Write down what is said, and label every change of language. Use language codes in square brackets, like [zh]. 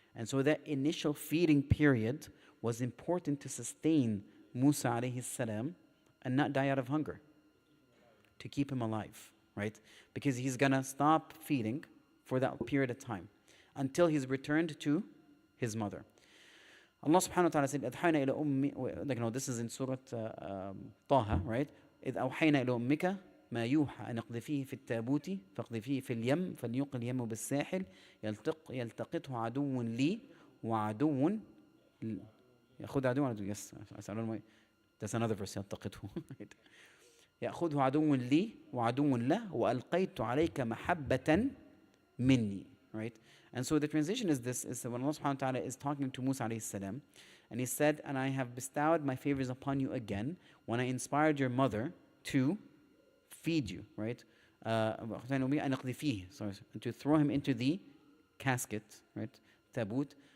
[en] And so that initial feeding period was important to sustain Musa alayhi salam and not die out of hunger, to keep him alive, right? Because he's going to stop feeding for that period of time until he's returned to his mother. Allah subhanahu wa ta'ala said, [ar] أَدْحَيْنَا إِلَى أُمِّ, [en] this is in Surah Taha, right? [ar] إِذْ أَوْحَيْنَا إِلَى أُمِّكَ ما يوحى أن اقذفيه في التابوت فاقذفيه في اليم فليلقِ اليم بالساحل يلتقطه عدو لي وعدو يأخذ عدو [en] yes that's another verse [ar] يلتقطه يأخذه عدو لي وعدو له وألقيت عليك محبة مني, right? [en] And so the transition is this, is when Allah subhanahu wa ta'ala is talking to Musa alayhi salam, and he said, and I have bestowed my favors upon you again when I inspired your mother to feed you, right? And to throw him into the casket, right? Tabut.